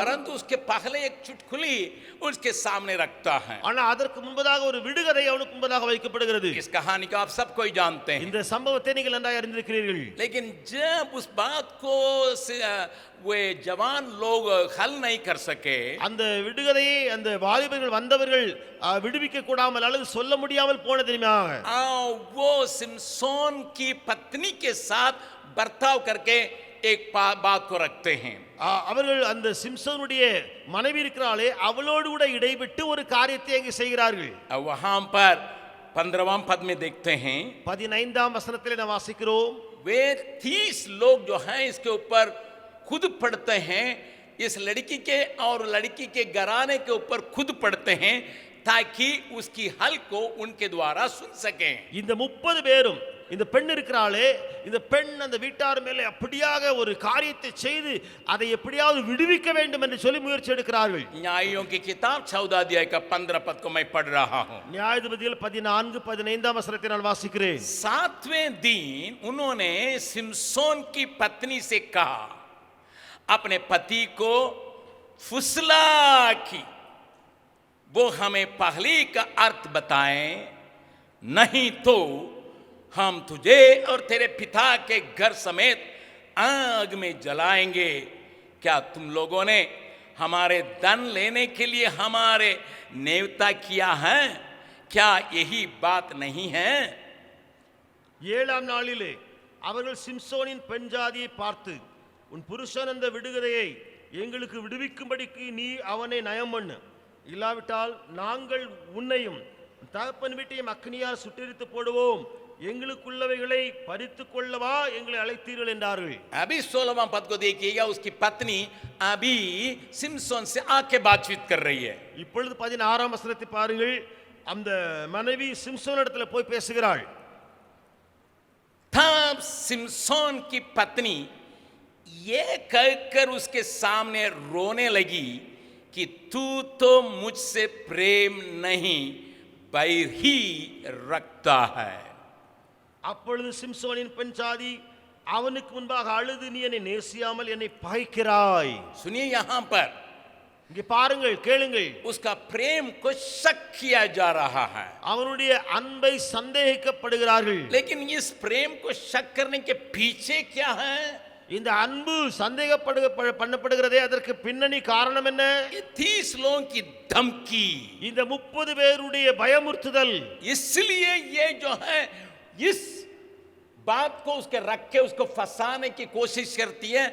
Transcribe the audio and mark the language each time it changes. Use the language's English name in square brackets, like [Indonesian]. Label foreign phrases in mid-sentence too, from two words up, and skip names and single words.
[Hindi] परंतु उसके पहले एक चुटकुली उसके सामने रखता है। [Tamil] ஆனா அதற்கு முன்பதாக ஒரு விடுகதை அவனுக்கு முன்பதாக வைக்கப்படுகிறது. [Hindi] इस कहानी को आप सब कोई जानते हैं। [Tamil] இந்த சம்பவத்தை நீங்கள் நன்றாக அறிந்திருக்கிறீர்கள். [Hindi] लेकिन जब उस बात को वे जवान लोग हल नहीं कर सके, [Tamil] அந்த விடுகதையை அந்த வாலிபர்கள் வந்தவர்கள் விடுவிக்க கூடாமல் அல்லது சொல்ல முடியாமல் போன தெரியுமா, [Hindi] वो सिमसोन की पत्नी के साथ बर्ताव करके एक बात को रखते हैं। [Tamil] அவர்கள் அந்த சிம்சோனுடைய மனைவி இருக்கிறாளே அவளோடு கூட இடைவிட்டு ஒரு காரியத்தை அங்கே செய்கிறார்கள். [Hindi] वहां पर 15वां पद में देखते हैं, [Tamil] 15ஆம் வசனத்திலே நாம் வாசிக்கிறோம், [Hindi] वे 30 लोग जो हैं इसके ऊपर खुद पढ़ते हैं, इस लड़की के और लड़की के घराने के ऊपर खुद पढ़ते हैं ताकि उसकी हल को उनके द्वारा सुन सकें। [Tamil] இந்த 30 பேரும் இந்த பெண் இருக்கிறாளே இந்த பெண் அந்த வீட்டார் மேலே அப்படியாக ஒரு காரியத்தை செய்து அதை எப்படியாவது விடுவிக்க வேண்டும் என்று சொல்லி முயற்சி எடுக்கிறார்கள். [Hindi] न्यायों की किताब 14 अध्याय का 15 पद को मैं पढ़ रहा हूं। [Tamil] நியாயாதிபதிகள் 14 15ஆம் வசனத்தை நான் வாசிக்கிறேன். [Hindi] 7वें दिन उन्होंने सिमसोन की पत्नी से कहा, अपने पति को फुसला की वो हमें पहले का अर्थ बताएं, नहीं तो हम तुझे और तेरे पिता के घर समेत आग में जलाएंगे। क्या तुम लोगों ने हमारे धन लेने के लिए हमारे नेवता किया है? क्या यही बात नहीं है? [Tamil] 7ஆம் நாளிலே அவர்கள் சிம்சோனின் பெண் ஜாதியை பார்த்து, உன் புருஷன் அந்த விடுகதையை எங்களுக்கு விடுவிக்கும்படிக்கு நீ அவனை நயம் பண்ணு, இல்லாவிட்டால் நாங்கள் உன்னையும் தகப்பன் வீட்டையும் அக்னியால் சுட்டெரித்து போடுவோம், எங்களுக்குள்ளவைகளை பறித்துக் கொள்ளவா எங்களை அழைத்தீர்கள் என்றார்கள். [Hindi] अभी 16वां पद को देखिएगा, उसकी पत्नी अभी सिमसोन से आके बातचीत कर रही है। [Tamil] இப்பொழுது 16ஆம் வசனத்தை பாருங்கள். அந்த மனைவி சிம்சோனிடத்துல போய் பேசுகிறாள். [Hindi] तब सिमसोन की पत्नी ये कहकर उसके सामने रोने लगी कि तू तो मुझसे प्रेम नहीं बैर ही रखता है। [Tamil] அப்பொழுது சிம்சோனின் பெண் ஜாதி அவனுக்கு முன்பாக அழுது, நீ என்னை நேசியாமல் என்னை பகைக்கிறாய். [Hindi] सुनिए, यहां पर [Tamil] இங்கே பாருங்கள், கேளுங்கள். [Hindi] उसका प्रेम को शक किया जा रहा है, [Tamil] அவனுடைய அன்பை சந்தேகிக்கப்படுகிறார்கள். [Hindi] लेकिन इस प्रेम को शक करने के पीछे क्या है? [Tamil] இந்த அன்பு பண்ணப்படுகிறதே, அதற்கு பின்னணி காரணம் என்ன? [Hindi] 30 लोगों की धमकी, [Tamil] இந்த 30 பேருடைய பயமுறுத்துதல். [Hindi] इसलिए ये जो है इस बात को उसके रख के उसको फंसाने की कोशिश करती है.